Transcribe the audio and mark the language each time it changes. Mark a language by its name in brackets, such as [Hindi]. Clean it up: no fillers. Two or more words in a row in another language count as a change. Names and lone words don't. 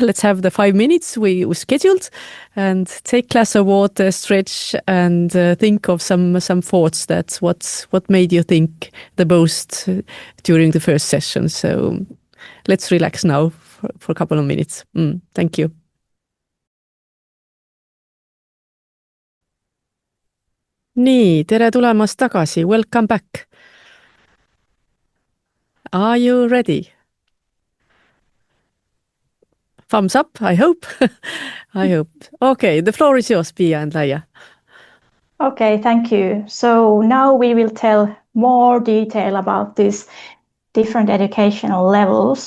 [English] Let's have the 5 minutes we scheduled and take a glass of water, stretch, and think of some thoughts. That's what made you think the most during the first session. So let's relax now for a couple of minutes. Thank you. [Estonian] Nii, tere tulemast tagasi. [English] Welcome back. Are you ready? Thumbs up, I hope. I hope. Okay, the floor is yours, Pia and Laia. Okay, thank you. So now we will tell more detail about these different educational levels.